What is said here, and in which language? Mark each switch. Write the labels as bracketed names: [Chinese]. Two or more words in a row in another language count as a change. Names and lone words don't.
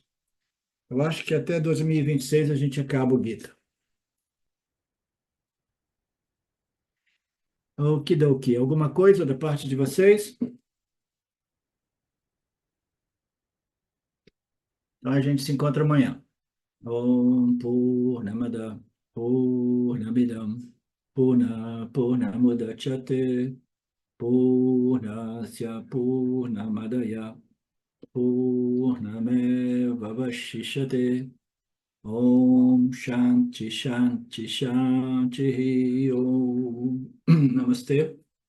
[Portuguese] Eu acho que até 2026 a gente acaba o Gita. Okidoki. Alguma coisa da parte de vocês? Então a gente se encontra amanhã. [Sanskrit] ॐ पूर्णमद पूर्णमिदम् पूर्णमुदच्यते पूर्णस्य पूर्णमादाय पूर्णमेव वशिष्यते ॐ शान्ति शान्ति शान्ति ॐ नमस्ते.